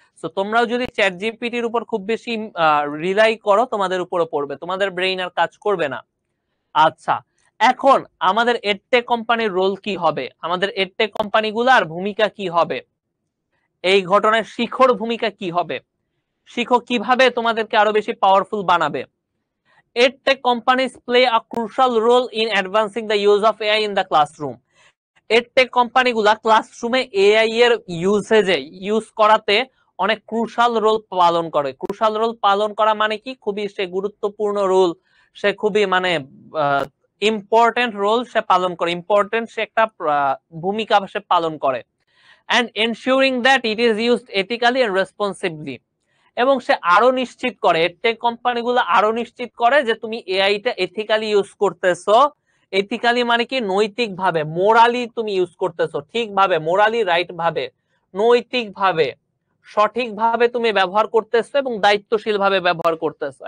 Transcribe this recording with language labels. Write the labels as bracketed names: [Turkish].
[Bangla] তো তোমরাও যদি চ্যাট জিপিটির উপর খুব বেশি রিলাই করো, তোমাদের উপরে পড়বে, তোমাদের ব্রেইন আর কাজ করবে না। আচ্ছা, এখন আমাদের এডটেক কোম্পানির রোল কি হবে, আমাদের এডটেক কোম্পানিগুলোর ভূমিকা কি হবে, এই ঘটনায় শিখর ভূমিকা কি হবে, শিখো কিভাবে তোমাদেরকে আরো বেশি পাওয়ারফুল বানাবে। [English] EdTech companies play a crucial role in advancing the use of AI in the classroom. [Bangla] EdTech কোম্পানিগুলা ক্লাসরুমে এআই এর ইউজ করাতে অনেক ক্রুশাল রোল পালন করে। ক্রুশাল রোল পালন করা মানে কি, খুবই সে গুরুত্বপূর্ণ রোল, সে খুবই মানে ইম্পর্টেন্ট রোল সে পালন করে, ইম্পর্টেন্ট সে একটা ভূমিকা সে পালন করে। [English] and ensuring that it is used ethically and responsibly. [Bangla] এবং সে আরো নিশ্চিত করে, টেক কোম্পানিগুলো আরো নিশ্চিত করে যে তুমি এআইটা এথিক্যালি ইউজ করতেছো। এথিক্যালি মানে কি, নৈতিক ভাবে, মোরালি তুমি ইউজ করতেছো, ঠিকভাবে, মোরালি রাইট ভাবে, নৈতিক ভাবে, সঠিক ভাবে তুমি ব্যবহার করতেছো এবং দায়িত্বশীল ভাবে ব্যবহার করতেছো।